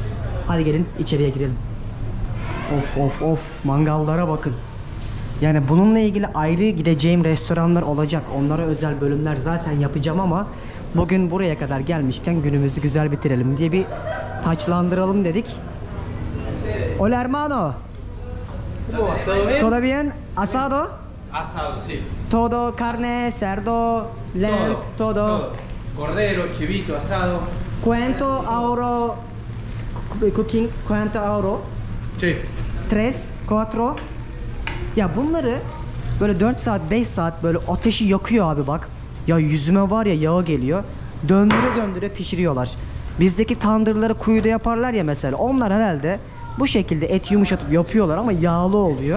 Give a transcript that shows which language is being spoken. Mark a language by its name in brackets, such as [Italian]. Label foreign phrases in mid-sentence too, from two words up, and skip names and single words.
[Turkish] Hadi gelin içeriye girelim. Of mangallara bakın. Yani bununla ilgili ayrı gideceğim restoranlar olacak. Onlara özel bölümler zaten yapacağım ama bugün buraya kadar gelmişken günümüzü güzel bitirelim diye bir taçlandıralım dedik. [Spanish] Hola hermano. ¿Todo bien? ¿Asado? Asado, sí. Todo carne, cerdo, lamb, todo. Cordero, chivito, asado. ¿Cuánto euro cooking? ¿Cuánto euro? Sí. 3, 4. [Turkish] Ya bunları böyle 4 saat 5 saat böyle ateşi yakıyor abi bak. Ya yüzüme var ya yağı geliyor. Döndüre döndüre pişiriyorlar. Bizdeki tandırları kuyuda yaparlar ya mesela. Onlar herhalde bu şekilde et yumuşatıp yapıyorlar ama yağlı oluyor.